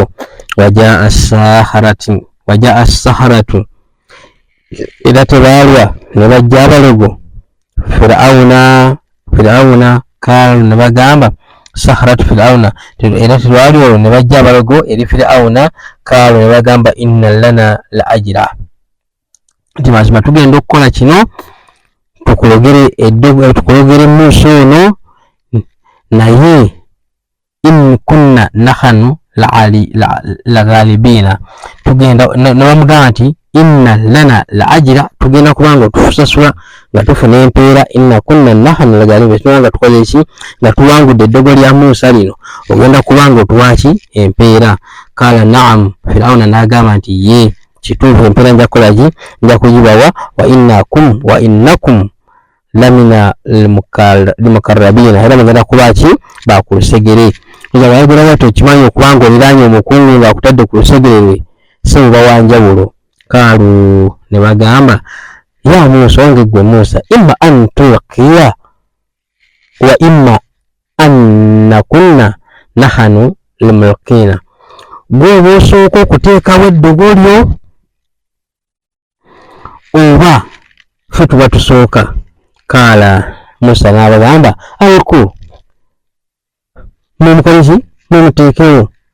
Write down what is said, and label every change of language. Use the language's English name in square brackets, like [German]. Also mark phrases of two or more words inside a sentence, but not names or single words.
[Arabic] وجاء السحرة, [Ganda] era tebaalwa ne bajja abalogo Firawuna. Kaalu ne bagamba saharatu Firawuna, era tebaalwa olwo ne bajja abalogo eri Firawuna. Kaalu ne bagamba [Arabic] إن لنا لأجرا, [Ganda] nti mazima tugenda okukola kino tukulogere Musa ono, naye [Arabic] إن كنا نحن الغالبين, [Ganda] tugenda nabamugamba nti [Arabic] إن لنا لأجرا, [Ganda] tugenda kubanga otusasula nga tufuna empeera. [Arabic] إن كنا نحن الغالبين, [Ganda] tugenda tukoze ki nga tuwangudde eddogo lya Musa lino, ogenda kubanga otuwaki empeera. [Arabic] قال نعم, [Ganda] Firawuna n'agamba nti ye kituufu, empeera nja kukola ki, nja kugibawa. [Arabic] وإنكم لمن المقربين, [Ganda] era mugenda kuba ki bakulusegere. Wayogera bw'atyo okimanyi okubanga oliraanye omukungu ng'akutadde ku lusegere lwe si buba wanjawulo. Kaalu ne bagamba [Arabic] يا موسى, [Ganda] wange gwe Musa, [Arabic] إما أن تلقي وإما أن نكون نحن الملقين, [Ganda] gwe oba osooka okuteekawo eddogo lyo oba ffe tuba tusooka. Kaala Musa n'abagamba alku, mumukoleki mumuteekewo.